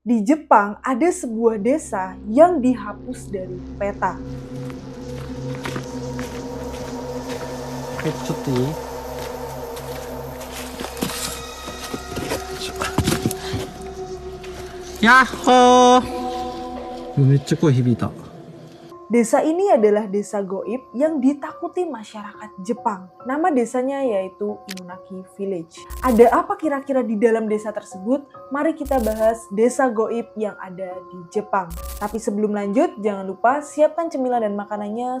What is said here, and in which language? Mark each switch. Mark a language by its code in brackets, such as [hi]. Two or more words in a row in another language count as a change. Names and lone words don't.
[id] Di Jepang ada sebuah desa yang dihapus dari peta. [ja] ちょっといい？やっほー！めっちゃ声響いた。 [id] Desa ini adalah desa goib yang ditakuti masyarakat Jepang. Nama desanya yaitu Inunaki Village. Ada apa kira-kira di dalam desa tersebut? Mari kita bahas desa goib yang ada di Jepang. Tapi sebelum lanjut, jangan lupa siapkan cemilan dan makanannya.